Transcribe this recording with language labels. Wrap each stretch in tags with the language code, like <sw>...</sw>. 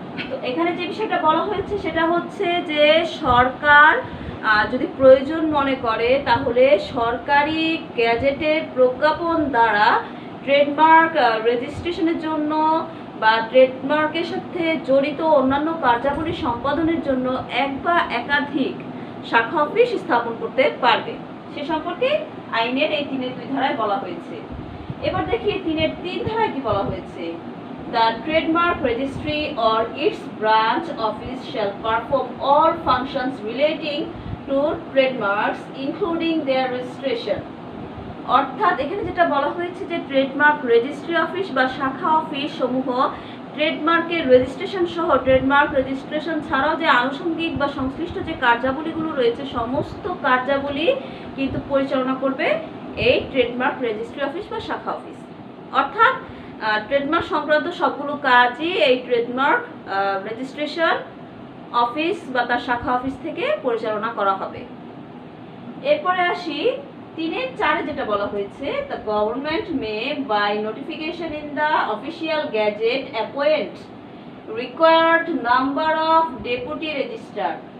<bn>তো এখানে যে বিষয়টা বলা হয়েছে সেটা হচ্ছে যে সরকার যদি প্রয়োজন মনে করে তাহলে সরকারি গ্যাজেটের প্রজ্ঞাপন দ্বারা ট্রেডমার্ক রেজিস্ট্রেশনের জন্য বা ট্রেডমার্কের সাথে জড়িত অন্যান্য কার্যাবলী সম্পাদনের জন্য এক বা একাধিক শাখা অফিস স্থাপন করতে পারবে। সে সম্পর্কে আইনের এই 3-এর 2 ধারায় বলা হয়েছে। এবার দেখি 3-এর 3 ধারায় কি বলা হয়েছে।</bn> <en>The trademark registry or its branch office shall perform all functions relating to trademarks including their registration.</en> <bn>অর্থাৎ এখানে যেটা বলা হয়েছে যে ট্রেডমার্ক রেজিস্ট্রি অফিস বা শাখা অফিস সমূহ ট্রেডমার্কের রেজিস্ট্রেশন সহ ট্রেডমার্ক রেজিস্ট্রেশন ছাড়াও যে আনুষঙ্গিক বা সংশ্লিষ্ট যে কার্যাবলীগুলো রয়েছে সমস্ত কার্যাবলী কিন্তু পরিচালনা করবে এই ট্রেডমার্ক রেজিস্ট্রি অফিস বা শাখা অফিস। অর্থাৎ ট্রেডমার্ক সংক্রান্ত সবগুলো কাজই এই ট্রেডমার্ক রেজিস্ট্রেশন অফিস বা তার শাখা অফিস থেকে পরিচালনা করা হবে। এরপরে আসি 3-এর 4-এ যেটা বলা হয়েছে,</bn> <en>the government may by notification in the official gazette appoint required number of deputy registrar.</en>